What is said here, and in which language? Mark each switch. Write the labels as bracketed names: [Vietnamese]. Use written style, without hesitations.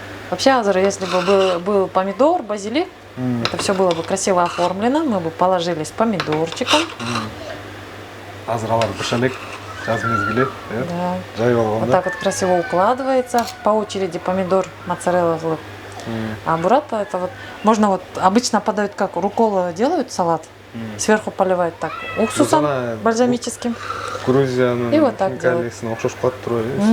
[Russian] Вообще, если бы был помидор, базилик, это все было бы красиво оформлено. Мы бы положили с помидорчиком. [Kyrgyz] Азыр алар быш элек, жаз мезгили, [Russian] да. [Kyrgyz] Жайылган. [Russian] Вот так вот красиво укладывается по очереди помидор, моцарелла. А бурата это вот можно вот обычно подают как руккола делают салат, сверху поливают так уксусом бальзамическим. [Kyrgyz] Грузияның [Russian] и вот так делают. [Kyrgyz] Окшош кылат туруп